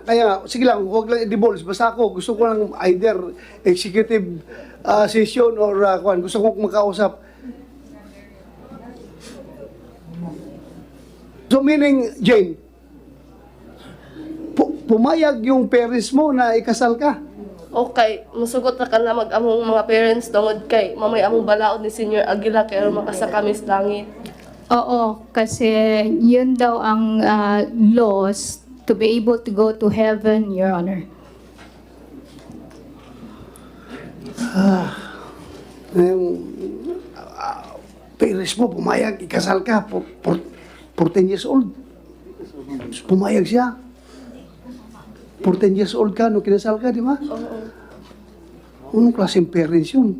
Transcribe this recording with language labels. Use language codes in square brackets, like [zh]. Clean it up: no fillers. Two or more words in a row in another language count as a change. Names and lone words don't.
[tl] Kaya nga, sige lang, huwag lang i-divulge. Basta ako, gusto ko lang [en] either executive session [tl] or gusto ko makausap. So meaning, Jane, pumayag yung parents mo na ikasal ka. [ceb] okay, musugot na ka na mag-among mga parents tungod kay mamay among balaod ni Senior Aguila kaya makasakami sa langit. [tl] Oo, kasi yun daw ang [en] laws to be able to go to heaven, Your Honor. [tl] Yung parents mo, pumayag, ikasal ka, 14 [en] years old. [tl] Pumayag siya. 14 [en] years old [tl] ka, no kinasal ka, di ba? Anong klaseng parents yun?